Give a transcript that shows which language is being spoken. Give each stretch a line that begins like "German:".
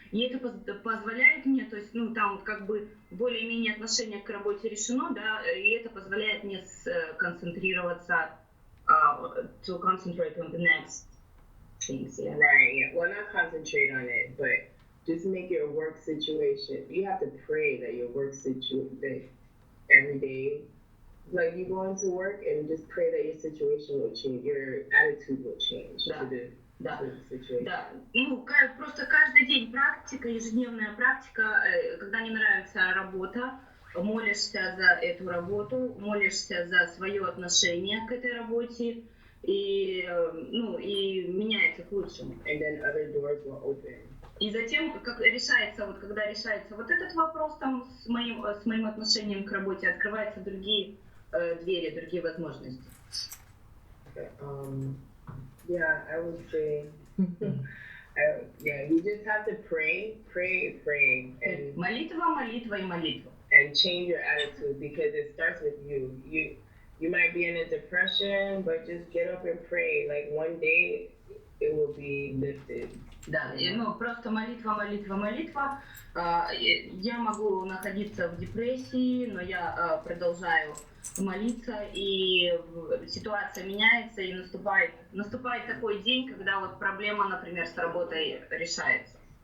Russian: И это позволяет мне, то есть, ну, там как бы более-менее отношение к работе решено, да, и это позволяет мне концентрироваться,
English: to concentrate on the next Yeah. Right, yeah. Well, not concentrate on it, but just make your work situation. You have to pray that your work situation, every day, like you go into work and just pray that your situation will change, your attitude will change to the situation.
Russian: Да, ну, просто каждый день практика, ежедневная практика, когда не нравится работа, молишься за эту работу, молишься за свое отношение к этой работе, и, ну, и меняется к лучшему.
English: And then other doors will open.
Russian: И затем, как решается, вот когда решается вот этот вопрос там с моим отношением к работе, открываются другие двери, другие возможности.
English: Okay. Yeah, I would say, yeah, you just have to pray, and
Russian: Молитва, молитва и молитва.
English: and change your attitude because it starts with you. You might be in a depression, but just get up and pray. Like one day, it will be lifted.
Russian: Да, ну просто молитва, молитва, молитва. Я могу находиться в депрессии, но я продолжаю молиться, и ситуация меняется, и наступает такой день, когда вот проблема, например, с работой решается.